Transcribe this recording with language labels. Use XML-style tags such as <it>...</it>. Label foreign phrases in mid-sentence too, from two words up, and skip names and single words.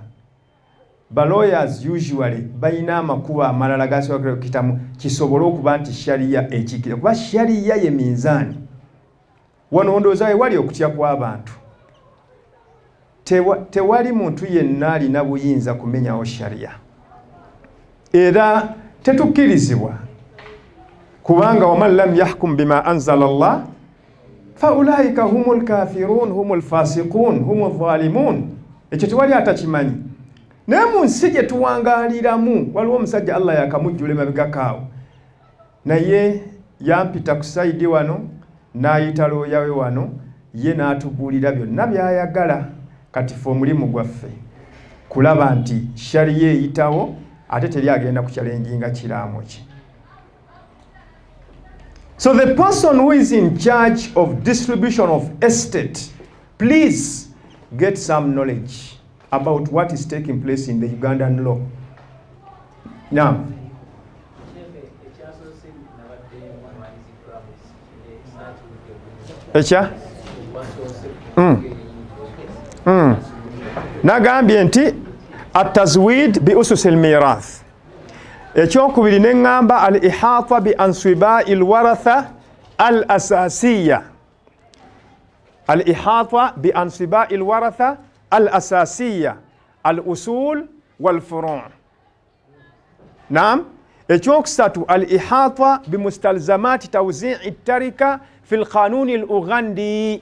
<lg>Ba lawyers usually balina amakubo amalala gasobola okukitamu kisobole okuba nti sharia ekikkiriza, kuba sharia ye minzaani. Wano ndowooza wali okutya kw'abantu. Tewali muntu yenna alina buyinza kumenyawo sharia, era tetukkirizibwa, kubanga</lg> <ar>وَمَنْ لَمْ يَحْكُمْ بِمَا أَنْزَلَ اللَّهُ فَأُولَٰئِكَ هُمُ الْكَافِرُونَ هُمُ الْفَاسِقُونَ هُمُ الظَّالِمُونَ.</ar> <lg>Ekyo tewali atakimanyi. Naye mu nsi gye tuwangaaliramu waliwo omusajja Allah yakamujjula emabegakaawo, naye yampita ku sayidi wano n'ayita looya we wano, ye n'atubuulira byonna by'ayagala. Kati ffe omulimu gwaffe kulaba nti sharia eyitawo ate teri agenda ku challenginga kiramo ki.</lg> <en>So the person who is in charge of distribution of estate, please get some knowledge about what is taking place in the Ugandan law. Now,</en> <lg>nagambye nti</lg> <ar>التزويد بأسس الميراث.</ar> <lg>Ekyokubiri ne ngamba</lg> <ar>الإحاطة بأنصبة الورثة الأساسية. الإحاطة بأنصبة الورثة الأساسية الأصول والفروع'. Naam.</ar> <lg>Ekyokusatu</lg> <ar>الإحاطة بمستلزمات توزيع التركة في القانون الأوغندي.</ar>